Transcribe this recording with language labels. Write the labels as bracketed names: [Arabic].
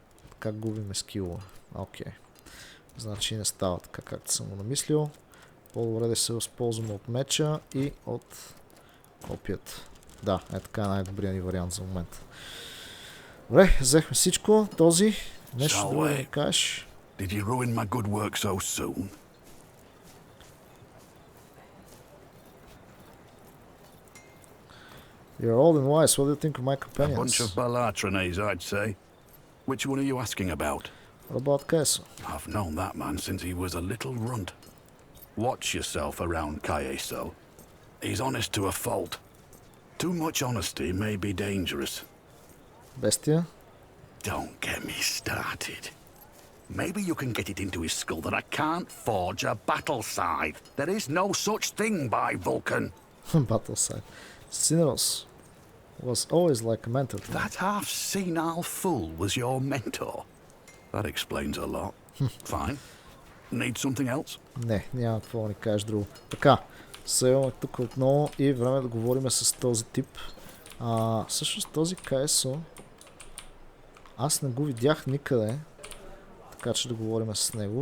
[Bulgarian] Така губиме скилове. Окей. Значи не става така, както съм го намислил. По-добре да се възползваме от меча и от копията. Да, е така най-добрият ни вариант за момента. Добре, взехме всичко. Този нещо друго да кажеш. [English] Did you ruin my good work so soon? You're old and wise. What do you think of my A companions? bunch of Balatronés, I'd say. Which one are you asking about? What about Queso? I've known that man since he was a little runt. Watch yourself around Caeso. He's honest to a fault. Too much honesty may be dangerous. Bestia? Don't get me started. Maybe you can get it into his skull that I can't forge a battle scythe. There is no such thing by Vulcan. Battle side. Cineros was always like a mentor to me. That half senile fool was your mentor. That explains a lot. Fine. Need something else? [Bulgarian] Не, няма какво да ни кажеш друго. Така, сега тук отново и време да говорим с този тип. Всъщност този Каесо аз не го видях никъде, така че да говорим с него.